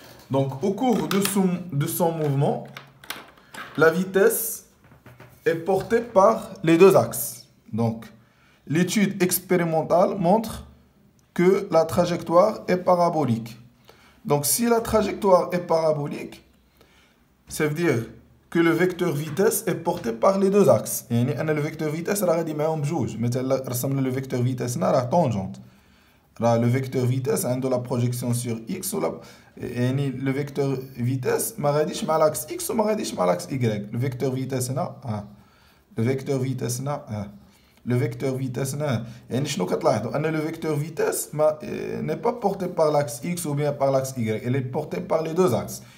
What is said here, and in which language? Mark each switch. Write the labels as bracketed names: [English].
[French] Donc au cours de son mouvement, la vitesse est portée par les deux axes. Donc l'étude expérimentale montre que la trajectoire est parabolique. Donc si la trajectoire est parabolique, ça veut dire que le vecteur vitesse est porté par les deux axes. [Arabic] يعني أنا [French] le vecteur vitesse [Arabic] راه غادي معاهم بجوج. مثلا رسمنا [French] le vecteur vitesse هنا راه tangente. Le vecteur vitesse عنده la projection sur x ou يعني le vecteur vitesse [Arabic] ما غاديش مع [French] l'axe x وما غاديش مع l'axe y. Le vecteur vitesse هنا le vecteur vitesse هنا le vecteur vitesse [Arabic] هنا يعني شنو كتلاحظوا ان [French] le vecteur vitesse n'est pas porté par l'axe x ou bien par l'axe y, elle est portée par les deux axes.